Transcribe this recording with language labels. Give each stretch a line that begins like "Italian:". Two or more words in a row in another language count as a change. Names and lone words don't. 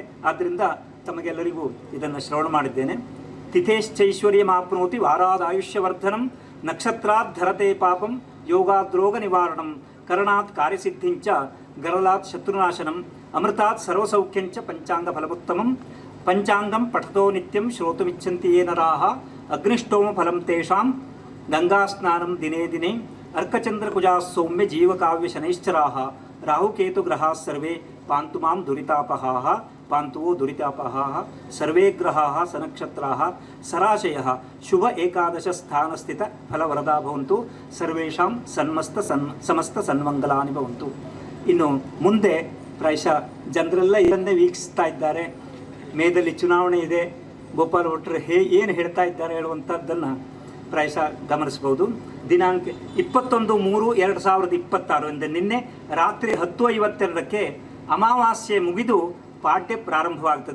Kannada: ಆದ್ದರಿಂದ ತಮಗೆಲ್ಲರಿಗೂ ಇದನ್ನು ಶ್ರವಣ ಮಾಡಿದ್ದೇನೆ.
Sanskrit: ತಿಥೇಶ್ಚೈಶ್ವರ್ಯಮಾಪ್ನೋತಿ ವಾರಾದ ಆಯುಷ್ಯವರ್ಧನಂ, ನಕ್ಷತ್ರಾತ್ ಧರತೆ ಪಾಪಂ, ಯೋಗಾದ್ರೋಗ ನಿವಾರಣಂ, ಕರಣಾತ್ ಕಾರ್ಯಸಿದ್ಧಿಂಚ, ಗರಲಾತ್ ಶತ್ರುನಾಶನಂ, ಅಮೃತಾತ್ ಸರ್ವಸೌಖ್ಯಂಚ ಪಂಚಾಂಗ ಫಲಮುತ್ತಮಂ. ಪಂಚಾಂಗಂ ಪಠತೋ ನಿತ್ಯಂ ಶ್ರೋತುಮಿಚ್ಛಂತಿ ಯೇ ನರಾಃ, ಅಗ್ನಿಷ್ಟೋಮ ಫಲಂ ತೇಷಾಂ, ಗಂಗಾಸ್ನಾನಂ ದಿನೇ ದಿನೇ, ಅರ್ಕಚಂದ್ರಕುಜಾಃ ಸೌಮ್ಯ ಜೀವಕಾವ್ಯ ಶನೈಶ್ಚರಾಃ, ರಾಹುಕೇತು ಗ್ರಹಾಃ ಸರ್ವೇ ಪಾಂತು ಮಾಂ ದುರಿತಾಪಹಾಃ, ಪಾಂತುವೋ ದುರಿತಾಪಹಾಃ, ಸರ್ವೇ ಗ್ರಹಾಃ ಸನಕ್ಷತ್ರಾಃ ಸರಾಶಯಃ, ಶುಭ ಏಕಾದಶ ಸ್ಥಾನಸ್ಥಿತ ಫಲವರದಾ ಭವಂತು, ಸರ್ವೇಷಾಂ ಸಮಸ್ತ ಸನ್ಮಂಗಲಾನಿ ಭವಂತು.
Kannada: ಇನ್ನು ಮುಂದೆ ಪ್ರಾಯಶಃ ಜನರೆಲ್ಲ ಇದನ್ನೇ ವೀಕ್ಷಿಸ್ತಾ ಇದ್ದಾರೆ. ಮೇದಲ್ಲಿ ಚುನಾವಣೆ ಇದೆ, ಗೋಪಾಲ್ ಭಟ್ರು ಏನು ಹೇಳ್ತಾ ಇದ್ದಾರೆ ಹೇಳುವಂಥದ್ದನ್ನು ಪ್ರಾಯಶಃ ಗಮನಿಸಬಹುದು. ದಿನಾಂಕ 21/3/2026 ಅಂದರೆ ನಿನ್ನೆ ರಾತ್ರಿ 10:52 ಅಮಾವಾಸ್ಯೆ ಮುಗಿದು ಪಾಡ್ಯ ಪ್ರಾರಂಭವಾಗ್ತದೆ.